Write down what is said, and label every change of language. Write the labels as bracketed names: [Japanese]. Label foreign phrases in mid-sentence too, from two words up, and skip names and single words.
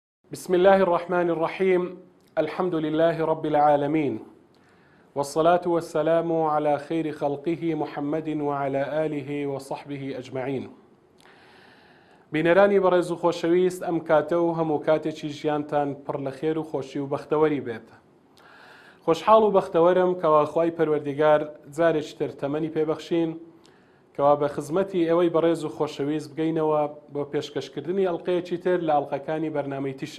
[Arabic] بسم الله الرحمن الرحيم. الحمد لله رب العالمين، والصلاة والسلام على خير خلقه محمد وعلى آله وصحبه أجمعين. [Central Kurdish] بینەرانی بەڕێز و خۆشەویست، ئەم کاتە و هەموو کاتێکی ژیانتان پڕ لە خێر و خۆشی و بەختەوەری بێت. خۆشحاڵ و بەختەوەرم کەوا خوای پەروەردیگار جارێکی تر تەمەنی پێبەخشین کەوا بە خزمەتی ئێوەی بەڕێز و خۆشەویست بگەینەوە بۆ پێشکەشکردنی ئەڵقەیەکی تر لە ئەڵقەکانی بەرنامەی تیشک.